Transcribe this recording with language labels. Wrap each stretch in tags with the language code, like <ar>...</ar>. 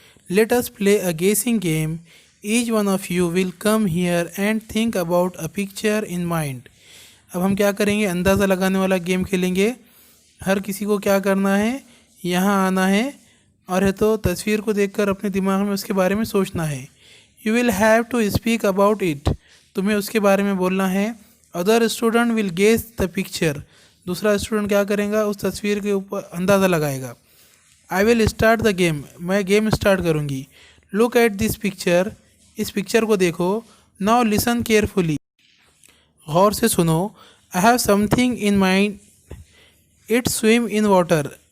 <en>Let us play a guessing game. Each one of you will come here and think about a picture in mind.</en> <hi>अब हम क्या करेंगे, अंदाज़ा लगाने वाला गेम खेलेंगे। हर किसी को क्या करना है, यहाँ आना है और है तो तस्वीर को देखकर अपने दिमाग में उसके बारे में सोचना है।</hi> <en>You will have to speak about it.</en> <hi>तुम्हें उसके बारे में बोलना है।</hi> <en>Other student will guess the picture.</en> <hi>दूसरा स्टूडेंट क्या करेगा, उस तस्वीर के ऊपर अंदाज़ा लगाएगा।</hi> <en>I will start the game.</en> <hi>मैं गेम स्टार्ट करूँगी।</hi> <en>Look at this picture.</en> <hi>इस पिक्चर को देखो।</hi> <en>Now listen carefully.</en> <hi>गौर से सुनो।</hi> <en>I have something in mind. It swim in water.</en>